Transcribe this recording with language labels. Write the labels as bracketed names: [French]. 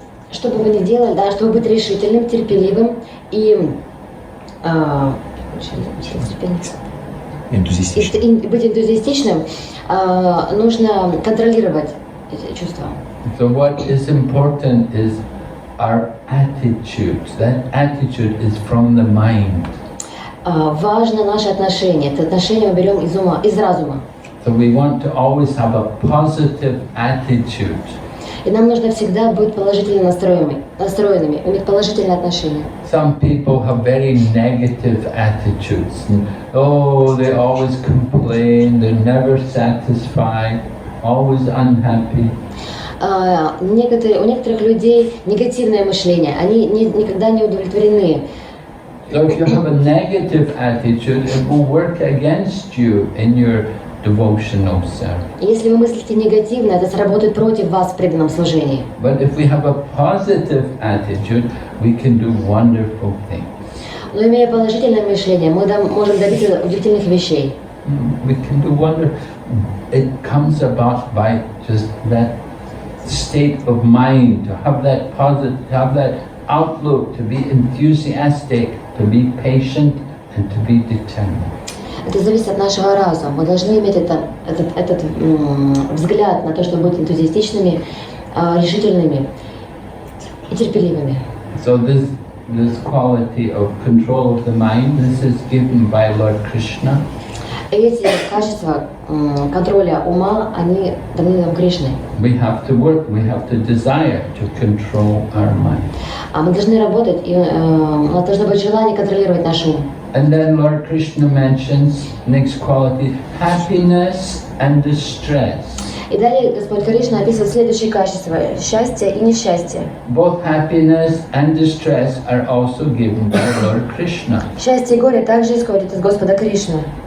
[Russian] Что бы мы ни делали, да, чтобы быть решительным, терпеливым и быть энтузиастичным, нужно контролировать эти чувства. [English] So what is important is our attitude. That attitude is from the mind. [Russian] Важно наше отношение. Это отношение мы берем из ума, из разума. [English] So we want to always have a positive attitude. [Russian] И нам нужно всегда быть положительно настроенными, иметь положительное отношение. [English] Some people have very negative attitudes. Oh, they always complain, they're never satisfied, always unhappy. [Russian] У некоторых людей негативное мышление, они никогда не удовлетворены. [English] So if you have a negative attitude, it will work against you in your devotional service. [Russian] Если вы мыслите негативно, это сработает против вас в преданном служении. [English] But if we have a positive attitude, we can do wonderful things. [Russian] Но имея положительное мышление, мы можем добиться удивительных вещей. [English] We can do wonderful. It comes about by just that state of mind, to have that positive, to have that outlook, to be enthusiastic, to be patient, and to be determined. [Russian] Это зависит от нашего разума. Мы должны иметь этот взгляд на то, чтобы быть энтузиастичными, решительными и терпеливыми. [English] So this quality of control of the mind, this is given by Lord Krishna. [Russian] Эти качества контроля ума, они даны нам Кришной. [English] We have to work, we have to desire to control our mind. [Russian] А мы должны работать, и у нас должно быть желание контролировать наш ум. [English] And then Lord Krishna mentions next quality, happiness and distress. [Russian] И далее Господь Кришна описывает следующие качества – счастье и несчастье. [English] Both happiness and distress are also given by Lord Krishna. [Russian] Счастье и горе также исходят из Господа Кришны.